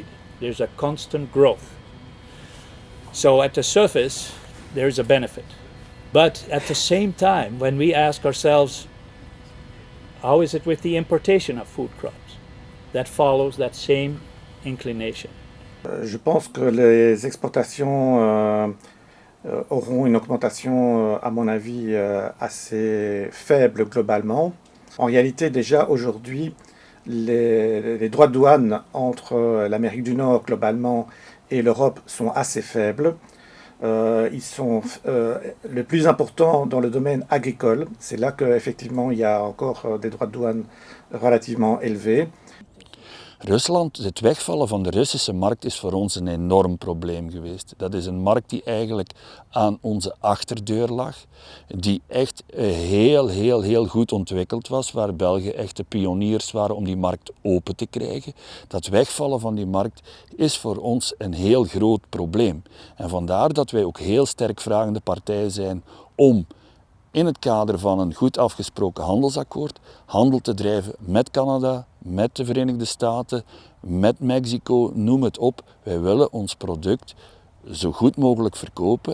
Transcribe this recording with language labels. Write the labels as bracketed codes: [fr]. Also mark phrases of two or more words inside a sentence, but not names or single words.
[en] There's a constant growth. So at the surface, there's a benefit. But at the same time, when we ask ourselves, how is it with the importation of food crops? That follows that same inclination. [fr] Je pense que les exportations auront une augmentation, à mon avis, assez faible globalement. En réalité, déjà aujourd'hui, les droits de douane entre l'Amérique du Nord globalement et l'Europe sont assez faibles. Ils sont le plus important dans le domaine agricole. C'est là qu'effectivement il y a encore des droits de douane relativement élevés. [nl] Rusland, het wegvallen van de Russische markt is voor ons een enorm probleem geweest. Dat is een markt die eigenlijk aan onze achterdeur lag, die echt heel goed ontwikkeld was, waar Belgen echt de pioniers waren om die markt open te krijgen. Dat wegvallen van die markt is voor ons een heel groot probleem. En vandaar dat wij ook heel sterk vragende partij zijn om in het kader van een goed afgesproken handelsakkoord handel te drijven met Canada, met de Verenigde Staten, met Mexico, noem het op. Wij willen ons product zo goed mogelijk verkopen.